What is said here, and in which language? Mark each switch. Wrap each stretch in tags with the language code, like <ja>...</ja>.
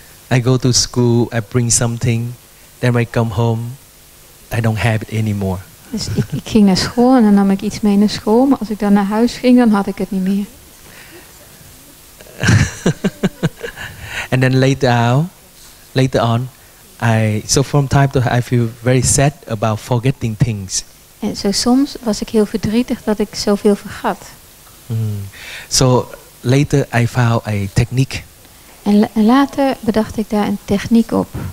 <en>I go to school, I bring something, then when I come home, I don't have it anymore.</en> <nl>Dus ik ging naar school en dan nam ik iets mee naar school, maar als ik dan naar huis ging, dan had ik het niet meer.</nl> <en>And then later on, so from time to time I feel very sad about forgetting things.</en> <nl>En zo soms was ik heel verdrietig dat ik zoveel vergat.</nl> <en>So later I found a technique.</en> <nl>En later bedacht ik daar een techniek op.</nl>